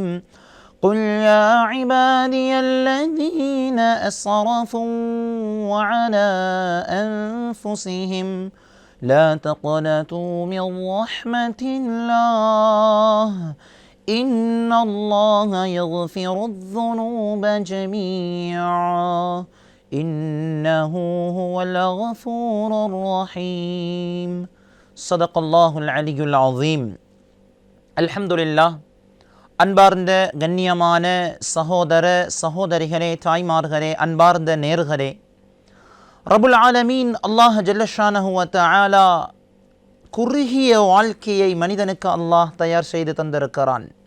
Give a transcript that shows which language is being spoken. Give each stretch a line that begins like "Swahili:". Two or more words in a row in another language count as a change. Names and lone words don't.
Arabic: قل يا عبادي الذين أسرفوا على أنفسهم لا تقنطوا من رحمة الله إن الله يغفر الذنوب جميعا إنه هو الغفور الرحيم. صدق الله العلي العظيم. الحمد لله.
Tamil: அன்பார்ந்த கண்ணியமான சகோதர சகோதரிகளே, தாய்மார்களே, அன்பார்ந்த நேர்களே,
Arabic: رب العالمين الله جل شأنه وتعالى
Tamil: குறுகிய வாழ்க்கையை மனிதனுக்கு அல்லாஹ் தயார் செய்து தந்திருக்கிறான்.